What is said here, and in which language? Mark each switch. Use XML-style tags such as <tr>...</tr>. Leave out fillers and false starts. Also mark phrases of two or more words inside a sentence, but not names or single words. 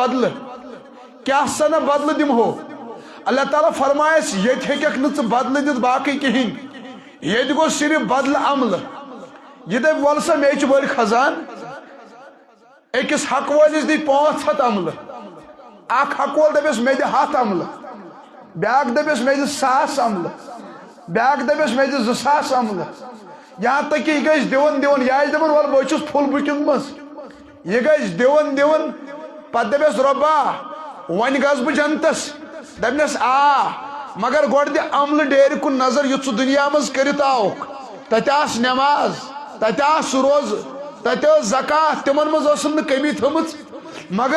<ks>بدلہٕ کیٛاہ سا نہ بدلہٕ دِمہو اللہ تعالیٰ فرمایس ییٚتہِ ہیٚککھ نہٕ ژٕ بدلہٕ دِتھ باقٕے کِہیٖنۍ ییٚتہِ گوٚو صرف بدلہٕ عملہٕ یہ دپ ول سا مے چھُ بٔڑ خزان أکِس حق وٲلِس دِ 500 عملہٕ اکھ حق وول دپس مے دِ 100 عملہٕ بیٛاکھ دپس مے دِ 1000 عملہٕ بیٛاکھ دپس مے دِ 2000 عملہٕ</ks> <ur>یہاں تک کہ</ur> <ks>یہ گژھِ دِوان دِوان یہِ آسہِ دپان ول بہٕ چھُس</ks> <en>full booking</en> <ks>منٛز یہ گژھِ دِوان دِوان پتہٕ دپس رۄبا وۄنۍ گژھٕ بہٕ جنتس دپنس آ مگر گۄڈٕ دِ عملہٕ ڈیرِ کُن نظر یُتھ ژٕ دُنیا منٛز کٔرِتھ آوُکھ تتہِ آس نٮ۪ماز تتہِ آس روزٕ تتہِ ٲس زکات تِمن منٛز ٲسٕم نہٕ کٔمی تھٲمٕژ مگر</ks>